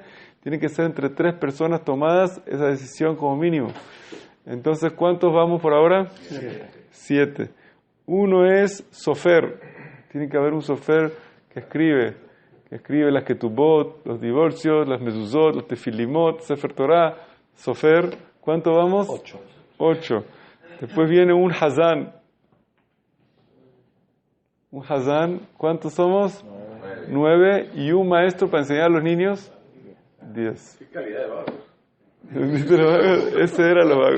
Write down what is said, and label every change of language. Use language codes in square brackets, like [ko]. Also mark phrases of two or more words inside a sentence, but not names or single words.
[es] Tiene que ser entre 3 personas tomadas esa decisión como mínimo. Entonces, ¿cuántos vamos por ahora? 7. Uno es sofer. Tiene que haber un sofer que escribe las ketubot, los divorcios, las mezuzot, los tefilimot, [he] ספר תורה, [es] sofer. ¿Cuántos vamos? 8. Después viene un hazán. Un hazán, ¿cuántos somos? 9. Y un maestro para enseñar a los niños, 10. ¿Qué calidad de vagos? Ese era los vagos.